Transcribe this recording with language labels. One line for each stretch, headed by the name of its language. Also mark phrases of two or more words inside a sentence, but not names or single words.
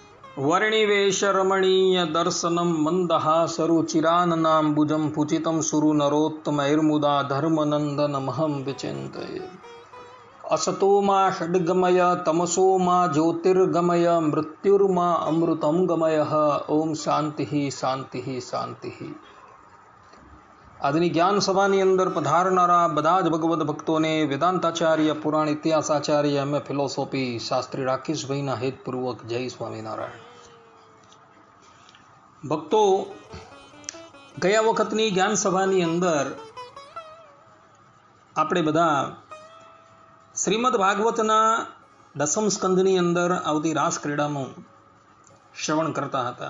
Sanskrit: वर्णिवेशरमणीय दर्शनं मन्दहासरुचिराननाम्बुजं पुचितं सुरनरोत्तमैर्मुदा धर्मनन्दनमहं विचिन्तये। असतो मा षड्गमय तमसो मा ज्योतिर्गमय मृत्युर्मा अमृतं गमयः। ओम शांति शांति शांति।
Gujarati: આજની જ્ઞાન સભાની અંદર પધારનારા બધા જ ભગવદ ભક્તોને વેદાંતાચાર્ય પુરાણ ઇતિહાસાચાર્ય
English: M.A. philosophy
Gujarati: શાસ્ત્રી રાકેશભાઈના હેતપૂર્વક જય સ્વામિનારાયણ। ભક્તો, ગયા વખતની જ્ઞાન સભાની અંદર આપણે બધા શ્રીમદ ભાગવતના દસમ સ્કંદની અંદર આવતી રાસ ક્રીડાનું શ્રવણ કરતા હતા।